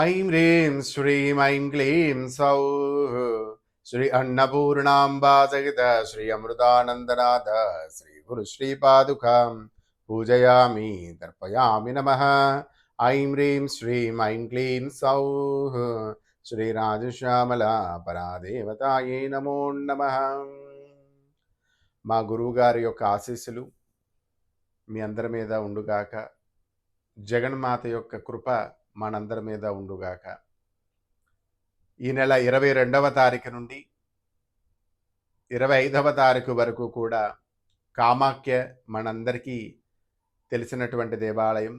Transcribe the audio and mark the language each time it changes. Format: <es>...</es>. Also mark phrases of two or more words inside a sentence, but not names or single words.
<sa>ऐं ह्रीं श्रीं ऐं क्लीं सौः श्री अन्नपूर्णाम्बा सहित श्री अमृतानन्दनाथ श्री गुरुश्रीपादुकां पूजयामि तर्पयामि नमः। ऐं ह्रीं श्रीं ऐं क्लीं सौः श्रीराजश्यामला परादेवतायै नमो नमः।</sa> <te>మా గురువుగారి యొక్క ఆశీస్సులు మీ అందరి మీద ఉండుగాక. జగన్మాత యొక్క కృప మనందరి మీద ఉండుగాక. ఈ నెల 22వ తారీఖు నుండి 25వ తారీఖు వరకు కూడా కామాఖ్య మనందరికీ తెలిసినటువంటి దేవాలయం.</te>